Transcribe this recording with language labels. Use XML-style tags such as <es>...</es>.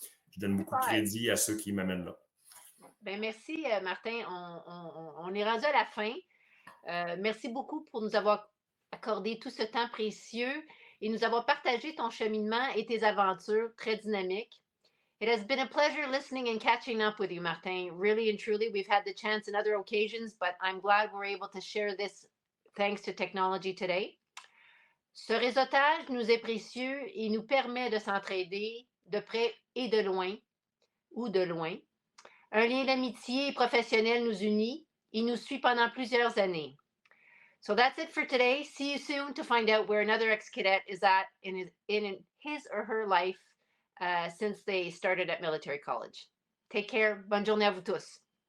<fr>Je donne beaucoup de Super. crédit à ceux qui m'amènent là. Ben merci, Martin. On est rendu à la fin. Merci beaucoup pour nous avoir accordé tout ce temps précieux et nous avoir partagé ton cheminement et tes aventures très dynamiques.</fr> <en>It has been a pleasure listening and catching up with you, Martin. Really and truly, we've had the chance in other occasions, but I'm glad we're able to share this thanks to technology today.</en> <fr>Ce réseautage nous est précieux et nous permet de s'entraider de près et de loin, ou de loin. Un lien d'amitié professionnel nous unit et nous suit pendant plusieurs années.</fr> <en>So that's it for today. See you soon to find out where another ex-cadet is at in his or her life since they started at military college. Take care.</en> <fr>Bonne journée à vous tous.</fr>